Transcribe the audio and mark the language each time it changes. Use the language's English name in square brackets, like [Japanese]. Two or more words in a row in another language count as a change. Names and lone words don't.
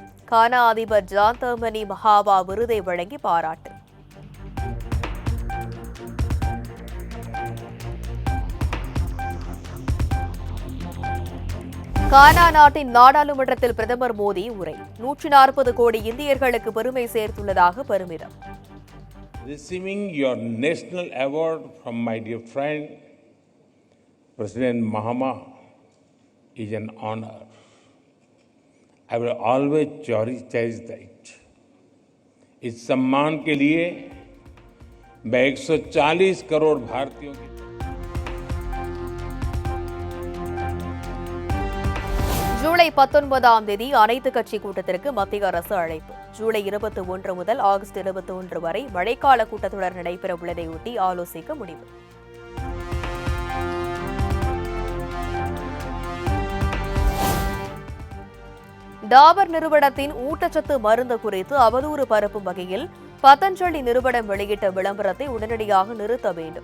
[Tamil] கானா அதிபர் ஜாந்தமணி மகாவா விருதை வழங்கி பாராட்டு. கானா நாட்டின் நாடாளுமன்றத்தில் பிரதமர் மோடி உரை. 140 கோடி இந்தியர்களுக்கு பெருமை சேர்த்துள்ளதாக பெருமிதம். [English] Receiving your national award from my dear friend President Mahama is an honor. I will always cherish that. [Hindi] इस सम्मान के लिए मैं 140 करोड़ भारतीयों की [Tamil] ஜூலை 19ஆம் தேதி அனைத்து கட்சி கூட்டத்திற்கு மத்திய அரசு அழைப்பு. ஜூலை 21 முதல் ஆகஸ்ட் 21 வரை மழைக்கால கூட்டத்தொடர் நடைபெற உள்ளதையொட்டி ஆலோசிக்க முடிவு. டாபர் நிறுவனத்தின் ஊட்டச்சத்து மருந்து குறித்து அவதூறு பரப்பும் வகையில் பதஞ்சலி நிறுவனம் வெளியிட்ட விளம்பரத்தை உடனடியாக நிறுத்த வேண்டும்.